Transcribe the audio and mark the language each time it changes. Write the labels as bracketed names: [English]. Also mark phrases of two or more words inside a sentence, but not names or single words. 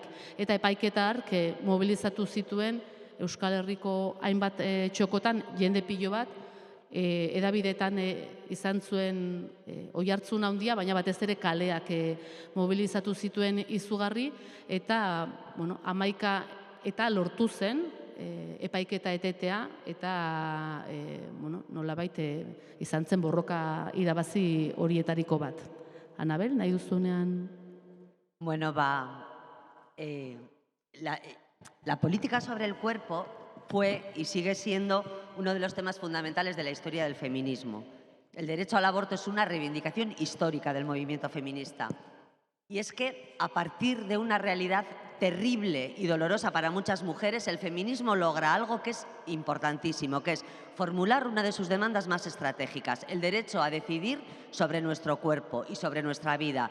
[Basque] Eta epaiketa hark mobilizatu zituen Euskal Herriko hainbat txokotan jende pilo bat, edabideetan izan zuen oihartzun handia, baina batez ere kaleak mobilizatu zituen izugarri, eta 11 eta lortu zen epaiketa etetea, eta nolabait izan zen borroka irabazi horietariko bat. Anabel, nahi duzunean? [Spanish] Bueno, la política sobre el cuerpo fue y sigue siendo uno de los temas fundamentales de la historia del feminismo. El derecho al aborto es una reivindicación histórica del movimiento feminista. Y es que, a partir de una realidad terrible y dolorosa para muchas mujeres, el feminismo logra algo que es importantísimo, que es formular una de sus demandas más estratégicas, el derecho a decidir sobre nuestro cuerpo y sobre nuestra vida.